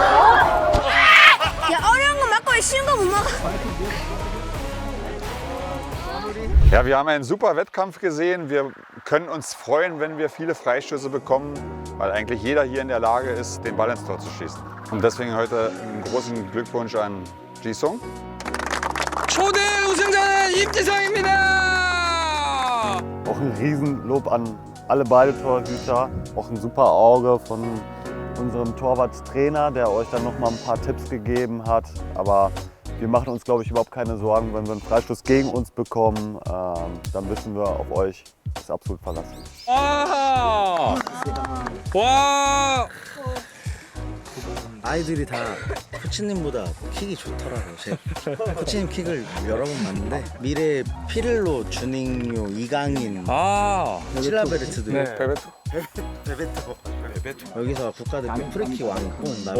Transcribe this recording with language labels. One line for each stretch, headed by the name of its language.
Korean: 야, 어려운 거 맞고 쉬운 거 못 막아.
German: Ja, wir haben einen super Wettkampf gesehen. Wir können uns freuen, wenn wir viele Freistöße bekommen, weil eigentlich jeder hier in der Lage ist, den Ball ins Tor zu schießen. Und deswegen heute einen großen Glückwunsch an Jisung.
Korean: 초대 우승자는 임지성입니다.
German: Auch ein Riesenlob an alle beide Torhüter. Auch ein super Auge von unserem Torwarttrainer, der euch dann noch mal ein paar Tipps gegeben hat. Aber wir machen uns, glaube ich, überhaupt keine Sorgen. Wenn wir einen Freistoß gegen uns bekommen, dann wissen wir, auf euch ist absolut verlassen. 와. 와.
Korean: 아이들이 다 코치님보다 킥이 좋더라고요. 제 코치님 킥을 여러 번 봤는데 미래 피를로, 주닝요, 이강인, 칠라베르트도 네. 있고 베베토 여기서 국가대표 프리킥 왕이고 그다음에